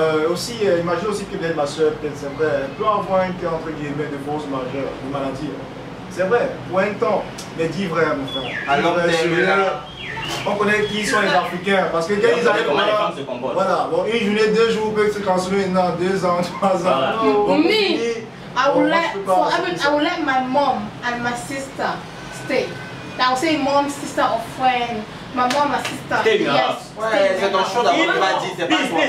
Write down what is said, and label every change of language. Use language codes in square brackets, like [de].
[fr] Aussi, imagine aussi que peut-être ma soeur, peut-être c'est vrai, elle peut avoir un cas entre guillemets de force majeure, de maladie. C'est vrai, pour un temps, mais dis vrai, mon frère. Alors, on connaît qui sont les Africains, parce que quand ils arrivent comment les femmes se comportent. Voilà, bon, une journée, 2 jours peut se transformer dans 2 ans, 3 ans. Voilà. Bon, [en] Me, I will let my mom and my sister stay. I will say mom, sister, or friend. My mom, my sister. Stay in your Yes. house. [fr] Ouais, c'est ton show d'abord, tu vas dire, c'est pas toi.